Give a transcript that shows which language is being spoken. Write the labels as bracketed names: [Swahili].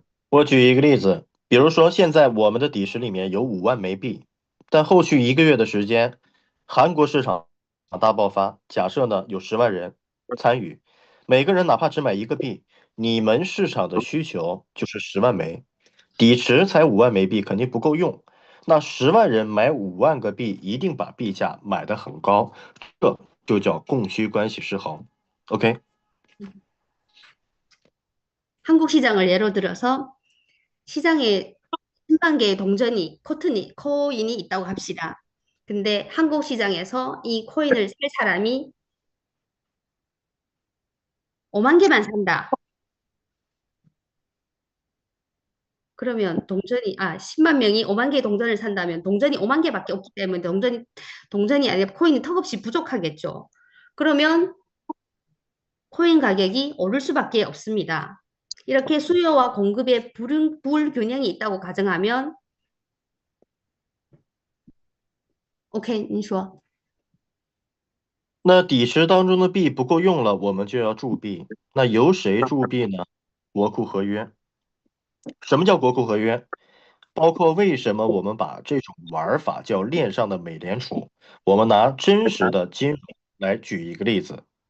[Chinese] 我举一个例子，比如说现在我们的底池里面有5万枚币，但后续1个月的时间，韩国市场大爆发，假设呢有10万人参与，每个人哪怕只买一个币，你们市场的需求就是10万枚，底池才5万枚币肯定不够用，那10万人买5万个币，一定把币价买得很高，这就叫供需关系失衡。 [English] OK。 [Korean] 한국 시장을 예로 들어서 시장에 10만 개의 코인이 있다고 합시다. 근데 한국 시장에서 이 코인을 살 사람이 5만 개만 산다. 그러면 10만 명이 5만 개의 동전을 산다면 동전이 5만 개밖에 없기 때문에 동전이 아니라 코인이 턱없이 부족하겠죠. 그러면 코인 가격이 오를 수밖에 없습니다. 이렇게 수요와 공급의 불균형이 있다고 가정하면 OK， [Chinese] 你说。那底池当中的币不够用了，我们就要铸币。那由谁铸币呢？国库合约。什么叫国库合约？包括为什么我们把这种玩法叫链上的美联储？我们拿真实的金融来举一个例子。